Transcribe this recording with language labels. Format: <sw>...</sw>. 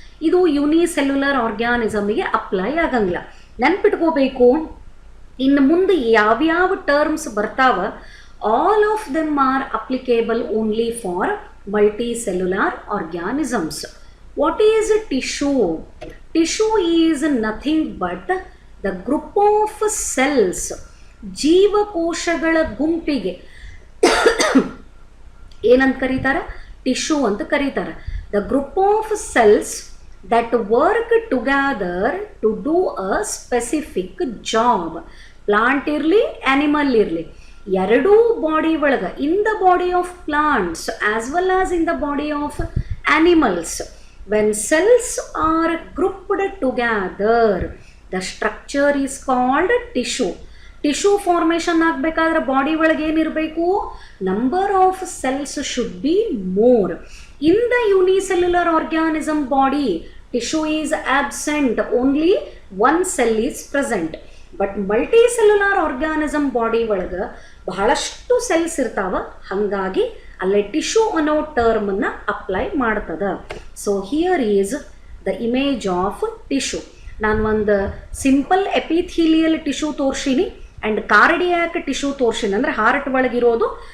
<kn>ಇದು unicellular ಆರ್ಗ್ಯಾನಿಸಮ್ಗೆ apply ಆಗಂಗಿಲ್ಲ. ನೆನ್ಪಿಟ್ಕೋಬೇಕು, ಇನ್ನು ಮುಂದೆ ಯಾವ್ಯಾವ ಟರ್ಮ್ಸ್ ಬರ್ತಾವ</kn> <en>All of them are applicable only for multicellular organisms. What is tissue? Tissue is nothing but the group of cells,</en> <kn>ಜೀವಕೋಶಗಳ ಗುಂಪಿಗೆ ಏನಂತ ಕರೀತಾರೆ? ಟಿಶ್ಯೂ ಅಂತ ಕರೀತಾರೆ.</kn> <en>The group of cells that work together to do a specific job. Plant</en> <kn>ಇರಲಿ, animal ಇರಲಿ, ಎರಡೂ body ಒಳಗೆ,</kn> <en>In the body of plants as well as in the body of animals, when cells are grouped together the structure is called tissue.</en> <kn>Tissue formation ಆಗಬೇಕಾದ್ರೆ body ಒಳಗೆ ಏನಿರಬೇಕು?</kn> <en>Number of cells should be more. In the unicellular organism body, tissue is absent, only one cell is present. But multicellular organism body</en> <kn>ಒಳಗೆ ಬಹಳಷ್ಟು cells ಇರ್ತಾವ, ಹಾಗಾಗಿ ಅಲ್ಲೇ tissue ಅನ್ನೋ ಟರ್ಮನ್ನು apply ಮಾಡ್ತದ.</kn> <en>So here is the image of tissue.</en> <kn>ನಾನು ಒಂದು simple epithelial tissue ತೋರ್ಸಿನಿ ಆ್ಯಂಡ್ ಕಾರ್ಡಿಯಾಕ್ ಟಿಶ್ಯೂ ತೋರ್ಸಿನಿ, ಅಂದರೆ ಹಾರ್ಟ್ ಒಳಗಿರೋದು.</kn>